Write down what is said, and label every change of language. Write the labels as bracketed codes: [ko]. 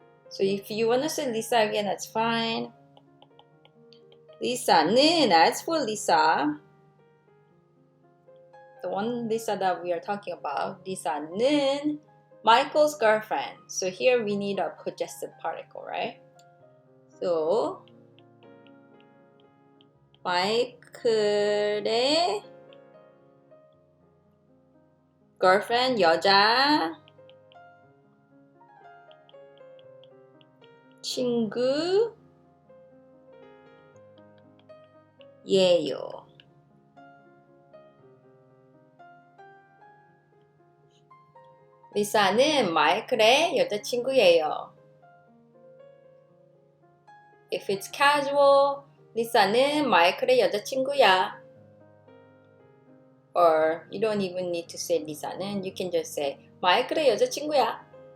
[en] So if you want to say Lisa again, that's fine. [ko] 리사는, [en] as for Lisa, the one Lisa that we are talking about, Lisa는 Michael's girlfriend. So here we need a possessive particle, right? [ko] So 마이클의 girlfriend 여자 친구예요. 리사는 마이클의 여자친구예요. [en] If it's casual, [ko] 리사는 마이클의 여자친구야. [en] Or you don't even need to say [ko] 리사는, [en] you can just say [ko] 마이클의 여자친구야.